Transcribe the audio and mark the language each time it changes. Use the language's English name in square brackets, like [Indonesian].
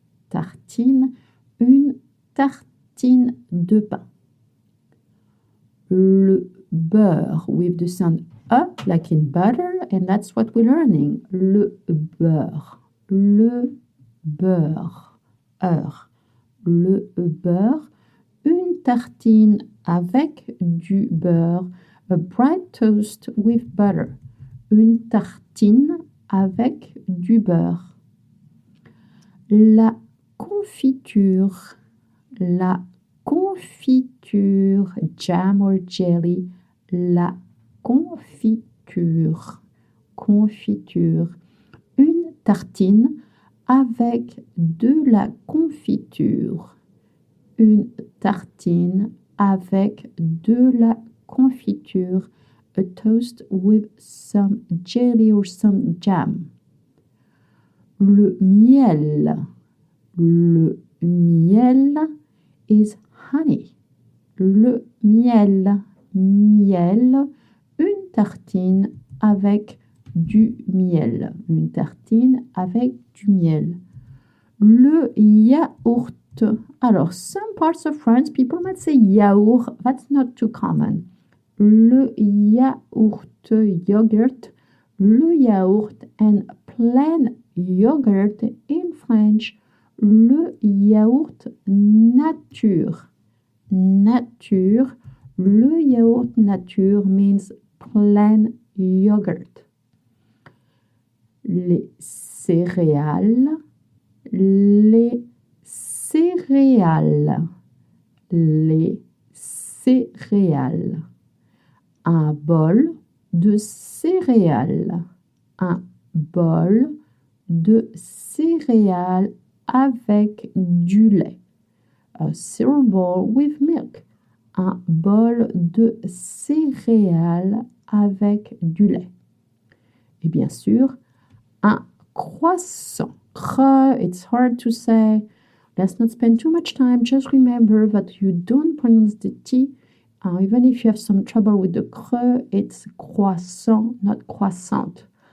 [French] Tartine, une tartine de pain. [English] Le beurre with the sound like in butter, and that's what we're learning. [French] Le beurre. Le beurre. Le beurre. Une tartine avec du beurre. [English] A bread toast with butter. [French] Une tartine avec du beurre. La confiture. La confiture. [English] Jam or jelly. La confiture. [French] Confiture. Une tartine avec de la confiture. Une tartine avec de la confiture. [English] A toast with some jelly or some jam. [French] Le miel. Le miel [English] is honey. [French] Le miel. Miel. Une tartine avec du miel. Une tartine avec du miel. Le yaourt. [English] Alors, some parts of France, people might say yaourt. That's not too common. Le yaourt, yogurt. Le yaourt and plain yogurt in French. [French] Le yaourt nature. Nature. Le yaourt nature [English] means plain yogurt. [French] Les céréales. Les céréales. Les céréales. Un bol de céréales. Un bol de céréales avec du lait. [English] A cereal bowl with milk. [French] Un bol de céréales avec du lait. Et bien sûr, un croissant. [English] It's hard to say. Let's not spend too much time. Just remember that you don't pronounce the T. Even if you have some trouble with the creux, it's croissant, not croissant.